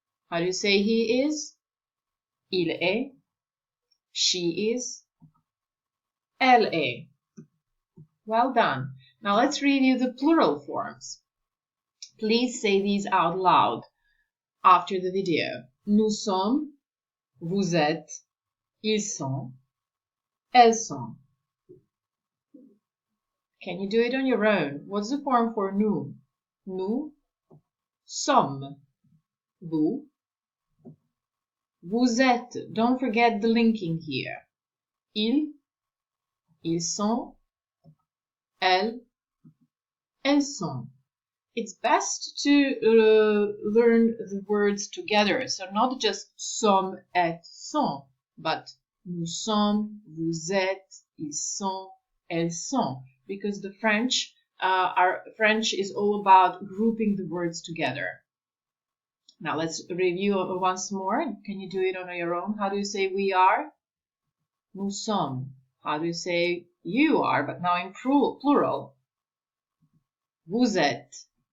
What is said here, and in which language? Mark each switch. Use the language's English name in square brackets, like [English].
[English] How do you say he is? [French] Il est. [English] She is. [French] Elle est. [English] Well done. Now let's review the plural forms. Please say these out loud after the video. [French] Nous sommes, vous êtes, ils sont, elles sont. [English] Can you do it on your own? What's the form for nous? [French] Nous sommes. Vous. Vous êtes. [English] Don't forget the linking here. [French] Ils sont. Elles. elles sont. [English] It's best to learn the words together. So not just [French] sommes et sont, [English] but [French] nous sommes, vous êtes, ils sont, elles sont. [English] Because the French is all about grouping the words together. Now let's review once more. Can you do it on your own? How do you say we are? [French] Nous sommes. [English] How do you say you are, but now in plural? [French] Vous êtes.